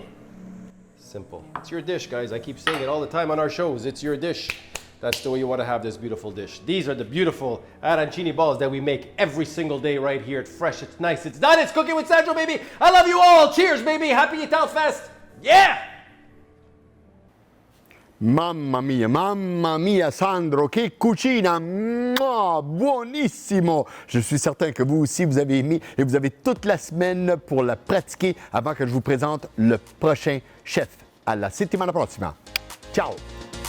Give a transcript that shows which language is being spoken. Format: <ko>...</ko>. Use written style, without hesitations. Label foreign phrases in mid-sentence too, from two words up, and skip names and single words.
<en>Simple. It's your dish, guys. I keep saying it all the time on our shows. It's your dish. That's the way you want to have this beautiful dish. These are the beautiful arancini balls that we make every single day right here. It's fresh, it's nice, it's done. It's Cooking with Sandro, baby. I love you all. Cheers, baby. Happy Italfest. Yeah!</en> <it>Mamma mia, Sandro, che cucina! Mouah, buonissimo!</it> <fr>Je suis certain que vous aussi, vous avez aimé et vous avez toute la semaine pour la pratiquer avant que je vous présente le prochain chef. À la</fr> <it>settimana prossima. Ciao!</it>